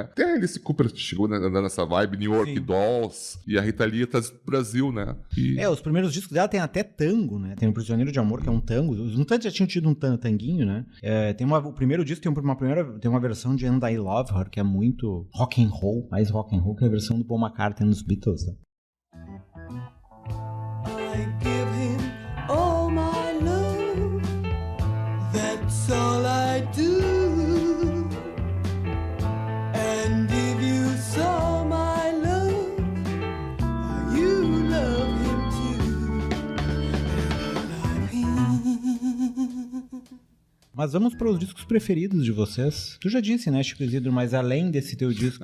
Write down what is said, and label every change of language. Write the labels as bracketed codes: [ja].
[pt] Até Alice Cooper chegou andando nessa vibe, New York Dolls, e a Rita Lee tá no Brasil, né? Os primeiros discos dela tem até tango, né? Tem o Prisioneiro de Amor, que é um tango. Os Mutantes já tinham tido um tanguinho, né? O primeiro disco tem uma versão de And I Love Her, que é muito rock and roll, mais rock and roll que a versão do Paul McCartney nos Beatles, né? [en] I give him all my love, that's all I do. And if you saw my love, you love him too. Love him. [pt] Mas vamos para os discos preferidos de vocês. Tu já disse, né, Chico Isidro, mas além desse teu disco...